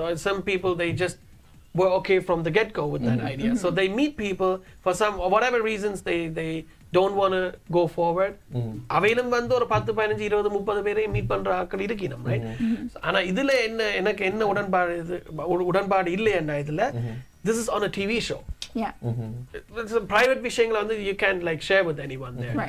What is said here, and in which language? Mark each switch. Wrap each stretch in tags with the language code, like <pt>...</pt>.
<en>Or some people, they just were okay from the get-go with that idea. So they meet people for some or whatever reasons they don't want to go forward.</en> <ta>அவையிலும் வந்து ஒரு 10 15 20 30 பேரை meet பண்ற ஆட்கள் இருக்கணும், right? ஆனா இதுல எனக்கு என்ன உடன்பாடு இல்லையன்னா இதுல,</ta> <en>this is on a TV show. It's a private</en> <ta>விஷயங்களை வந்து</ta> <en>you can't like share with anyone there.</en>